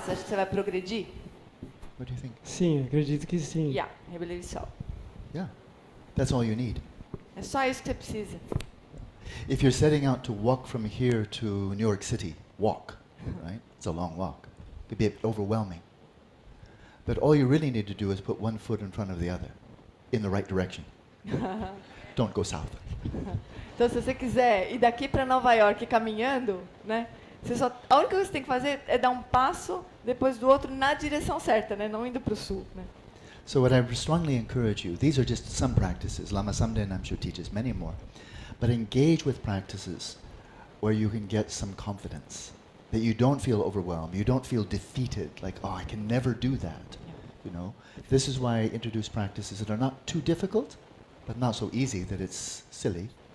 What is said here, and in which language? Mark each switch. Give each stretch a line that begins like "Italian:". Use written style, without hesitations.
Portuguese: Você acha que você vai progredir?
English: What do you think?
Portuguese: Sim, acredito que sim.
English: Yeah, I believe so. Yeah, that's all you need.
Portuguese: É só isso que você precisa.
English: If you're setting out to walk from here to New York City, walk, right? It's a long walk. It could be overwhelming. But all you really need to do is put one foot in front of the other, in the right direction. Don't go south.
Portuguese: Então, se você quiser ir daqui para Nova York caminhando, né? A única coisa que você tem que fazer é dar um passo depois do outro na direção certa, né? Não indo para o sul, né?
English: So what I strongly encourage you, these are just some practices. Lama Samden Namshu teaches many more. but engage with practices where you can get some confidence, that you don't feel overwhelmed, you don't feel defeated, like, oh, I can never do that. You know, this is why I introduce practices that are not too difficult, but not so easy that it's silly.